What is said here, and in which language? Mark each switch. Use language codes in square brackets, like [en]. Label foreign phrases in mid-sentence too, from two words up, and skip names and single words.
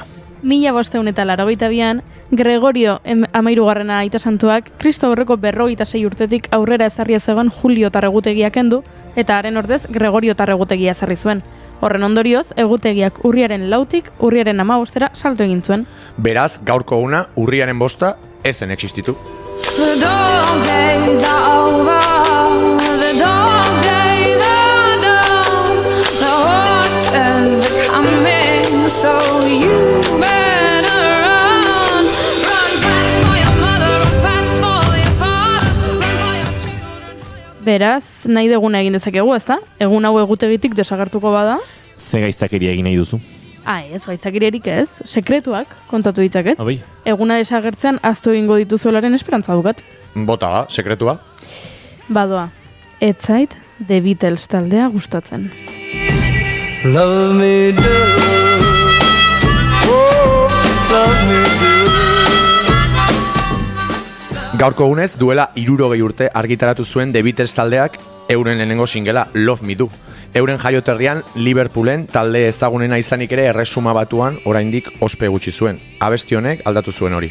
[eu] 1582an, Gregorio Amairugarrena aita santuak, Kristo aurreko 46 urtetik aurrera ezarria zegoen Juliotar egutegia kendu, eta haren ordez Gregoriotar egutegia ezarri zuen. Horren ondorioz, egutegiak urriaren 4tik urriaren 15 salto egin zuen. Beraz, gaurko una urriaren 5 ezen existitu. [en] The dog days are over. The dog days are done. The horses are coming, so you better run. Run fast for your mother, run fast for your father, run for your children. [eu] Beraz, nahi deguna egin dezakegu, ezta? Egun hau egutegitik desagertuko bada. Ze gaiztakeria egin nahi duzu? Ez, gaiztakeriarik ez. Sekretuak kontatu ditzaket. Abai. Eguna desagertzean aztu egingo dituzuelaren esperantza dukat. Bota ba, sekretua. Badoa, ez zait The Beatles taldea gustatzen. [en] Love me do, oh, love me do. [eu] Gaurko egunez, duela 60 urte argitaratu zuen The Beatles taldeak euren lehenengo singela Love Me Do. Euren jaioterrian Liverpoolen talde ezagunena izanik ere Erresuma Batuan oraindik ospe gutxi zuen. Abesti honek aldatu zuen hori.